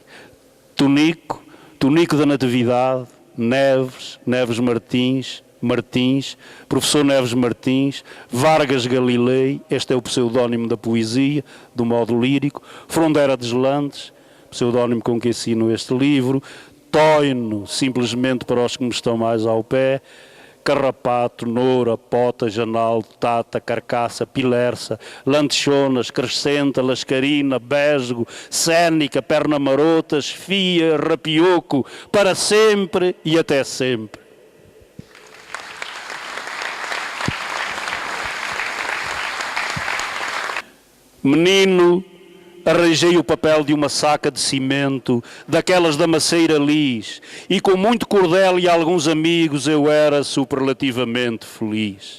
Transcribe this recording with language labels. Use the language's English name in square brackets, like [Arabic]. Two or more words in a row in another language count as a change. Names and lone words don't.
[Portuguese] Tunico da Natividade, Neves Martins, professor Neves Martins, Vargas Galilei, este é o pseudónimo da poesia, do modo lírico, Frondeira Deslandes, pseudónimo com que assino este livro, Toino, simplesmente para os que me estão mais ao pé, Carrapato, Noura, Pota, Janal, Tata, Carcaça, Pilerça, Lantechonas, Crescenta, Lascarina, Besgo, Cénica, Perna Marotas, Fia, Rapioco, para sempre e até sempre. Menino, arranjei o papel de uma saca de cimento, daquelas da maceira lis, e com muito cordel e alguns amigos eu era superlativamente feliz.